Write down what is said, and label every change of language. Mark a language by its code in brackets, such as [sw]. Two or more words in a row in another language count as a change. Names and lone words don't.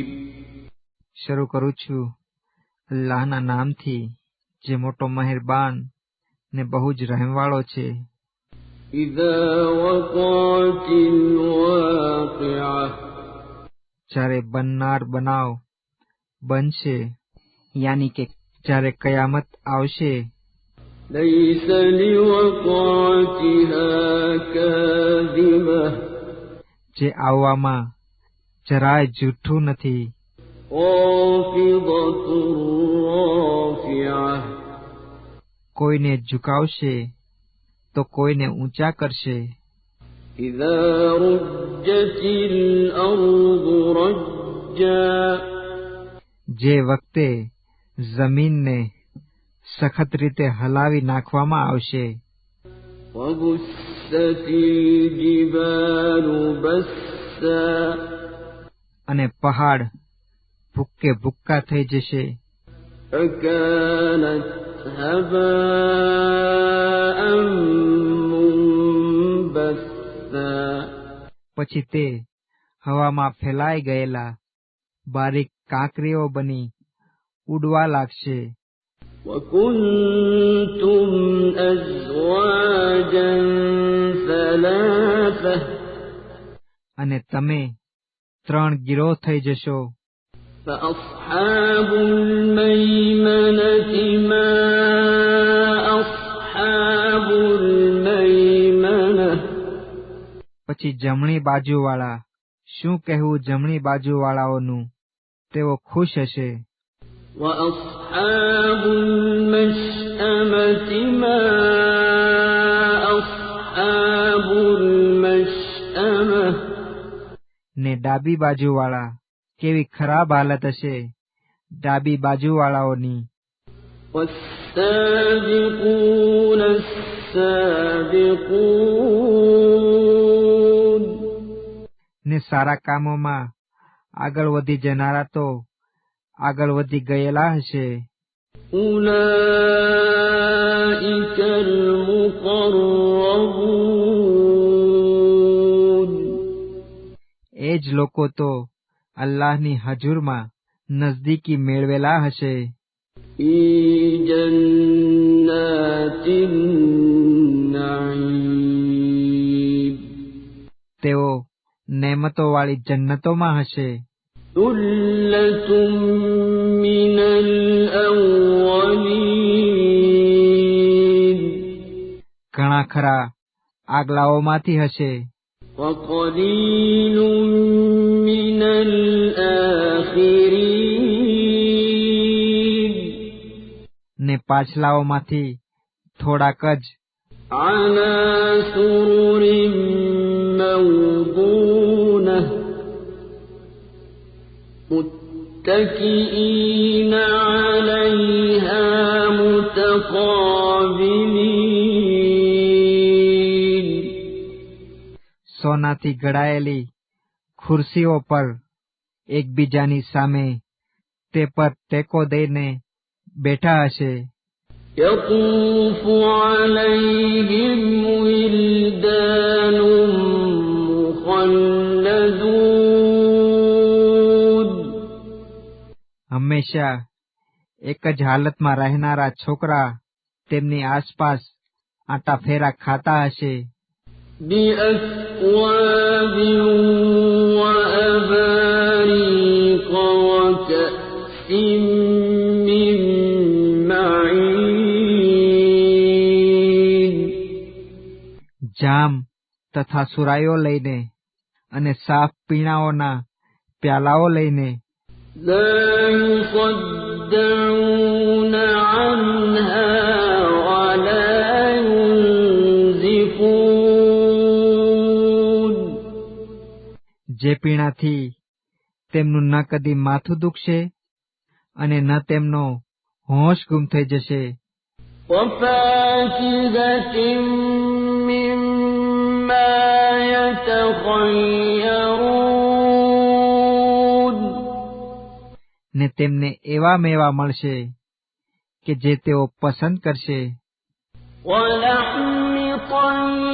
[gu] શરૂ કરું છું અલ્લાહના નામથી, જે મોટો મહેરબાન ને બહુ જ રહેમવાળો છે. [ar] إذا وقعت الواقعة. [gu] જ્યારે બનનાર બનાવ બનશે, યાની કે જ્યારે કયામત આવશે. [ar] ليس لوقعتها كاذبة. [gu] જે આવવામાં જરાય જૂઠું નથી. [ar] خافضة رافعة. [gu] કોઈને ઝુકાવશે તો કોઈને ઊંચા કરશે. [ar] إذا رجت الأرض رجا. [gu] જે વખતે જમીનને સખત રીતે હલાવી નાખવામાં આવશે. [ar] وبست الجبال بسا. [gu] અને પહાડ ભૂક્કે ભૂક્કા થઈ જશે. [ar] فكانت هباء منبثا. [gu] પછી તે હવામાં ફેલાઈ ગયેલા બારીક કાંકરીઓ બની ઉડવા લાગશે. [ar] وكنتم أزواجا ثلاثة. [gu] અને તમે 3 ગીરોહ થઈ જશો. [ar] فأصحاب الميمنة ما أصحاب الميمنة. [gu] પછી જમણી બાજુવાળા, શું કહેવું જમણી બાજુવાળાઓનું, તેઓ ખુશ હશે. [ar] وأصحاب المشأمة ما أصحاب المشأمة. [gu] ને ડાબી બાજુવાળા, કેવી ખરાબ હાલત હશે ડાબી બાજુવાળાઓની. [ar] والسابقون السابقون. [gu] ને સારા કામોમાં આગળ વધી જનારા તો આગળ વધી ગયેલા હશે. [ar] أولئك المقربون. [gu] એ જ લોકો તો અલ્લાહની હજુરમાં નજદીકી મેળવેલા હશે. [ar] في جنات النعيم. [gu] તેઓ નેમતોવાળી જન્નતોમાં હશે. [ar] ثلة من الأولين. [gu] ઘણા ખરા આગલાઓમાંથી હશે. [ar] وقليل من الآخرين. [gu] ને પાછલાઓમાંથી થોડાક જ. [ar] على سرر موضونة. متكئين عليها متقابلين. [gu] સોનાથી ઘડાયેલી ખુરશીઓ પર એકબીજાની સામે તે પર ટેકો દઈને બેઠા હશે. [ar] يطوف عليهم ولدان مخلدون. [gu] હંમેશા એક જ હાલતમાં રહેનારા છોકરા તેમની આસપાસ આંટા ફેરા ખાતા હશે. [ar] بأكواب وأباريق وكأس من معين. [gu] જામ તથા સુરાઈઓ લઈને અને સાફ પીણાઓના પ્યાલાઓ લઈને. [ar] لا يصدعون عنها ولا ينزفون. [gu] જે પીણાથી તેમનું ન કદી માથું દુખશે અને ન તેમનો હોશ ગુમ થઈ જશે. [ar] وفاكهة مما يتخيرون. [gu] ને તેમને એવા મેવા મળશે કે જે તેઓ પસંદ કરશે. [ar] ولحم طير